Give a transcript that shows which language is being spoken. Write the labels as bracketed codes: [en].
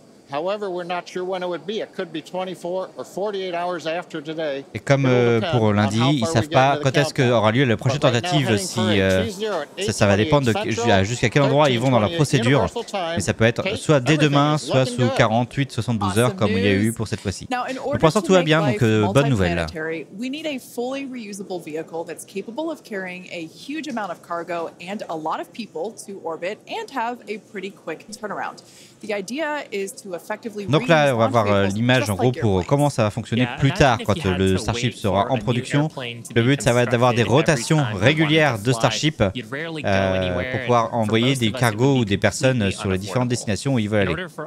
[en] However, we're not sure when it would be. It could be 24 or 48 hours after today. [fr] Et comme pour lundi, ils savent pas quand est-ce qu'aura lieu la prochaine tentative, si ça va dépendre de jusqu'à quel endroit ils vont dans la procédure. Mais ça peut être soit dès demain, soit sous 48, 72 heures comme il y a eu pour cette fois-ci. Pour l'instant, tout va bien, donc bonne nouvelle. [en] We need a fully reusable vehicle that's capable of carrying a huge amount of cargo and a lot of people to orbit and have a pretty quick turnaround. The idea is to effectively [fr] Donc là, on va voir l'image en gros pour comment ça va fonctionner plus tard quand le Starship sera en production. Le but, ça va être d'avoir des rotations régulières de Starship pour pouvoir envoyer des cargos ou des personnes sur les différentes destinations où ils veulent aller.